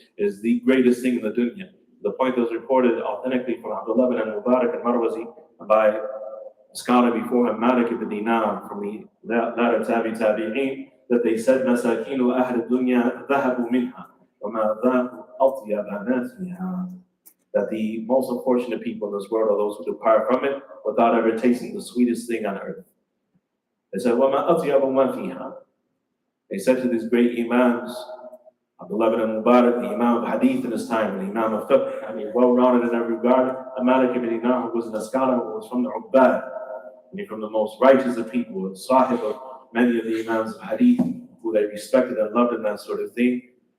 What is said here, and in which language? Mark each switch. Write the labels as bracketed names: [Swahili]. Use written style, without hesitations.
[English] It is the greatest thing in the dunya. The point that was reported authentically from Abdullah bin al-Mubarak al-Marwazi by a scholar before him, Malik ibn Dinar, from the latter tabi'een, that they said, [Arabic] مَسَاكِينُ أَهْلِ الدُّنْيَا ذَهَبُوا مِنْهَا وَمَا ذَاقُوا أَطْيَبَ نَاسِهَا, [English] that the most unfortunate people in this world are those who depart from it without ever tasting the sweetest thing on earth. [Arabic] They said, وَمَا أَطْيَبُ مَا فِيهَا. [English] They said to these great imams, Abdullah bin Mubarak, the imam of hadith in his time, the imam of fiqh, well-rounded in every regard, Malik ibn Dinar, who was a scholar, who was from the Ubbad, from the most righteous of people, and sahib of many of the imams of hadith, who they respected and loved and that sort of thing.